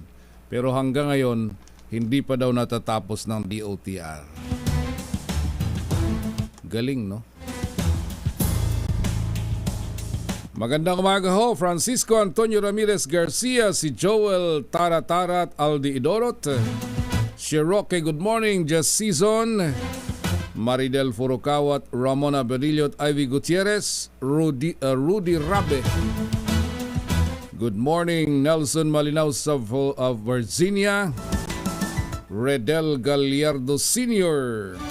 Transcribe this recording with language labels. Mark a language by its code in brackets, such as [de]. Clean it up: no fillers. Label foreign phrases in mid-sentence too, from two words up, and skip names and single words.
[tl] Pero hanggang ngayon, hindi pa daw natatapos ng DOTR. Galing, no? Magandang umaga ho, Francisco Antonio Ramirez Garcia, si Joel Taratarat Aldi Idorot, [en] Cherokee, good morning, Just Season, Maridel Furocawat, Ramona Bedillo at Ivy Gutierrez, Rudy Rabe. Good morning, Nelson Malinaus of Virginia, Redel Gallardo Sr.